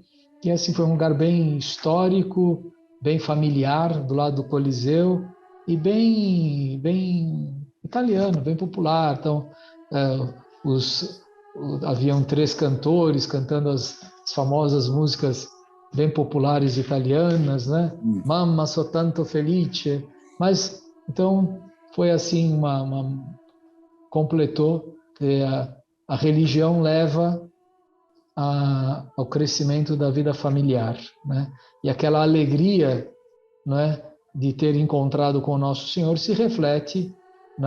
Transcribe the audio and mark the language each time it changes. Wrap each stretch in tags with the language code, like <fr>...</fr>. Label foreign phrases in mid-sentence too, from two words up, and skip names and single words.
<pt>E assim foi um lugar bem histórico, bem familiar, do lado do Coliseu, e bem italiano, bem popular. Então, haviam 3 cantores cantando as famosas músicas bem populares italianas, né?</pt> <it>Mamma so tanto felice.</it> <pt>Mas, então, foi assim, completou que a religião leva ao crescimento da vida familiar, né? E aquela alegria, né, de ter encontrado com o nosso Senhor se reflete, né?</pt>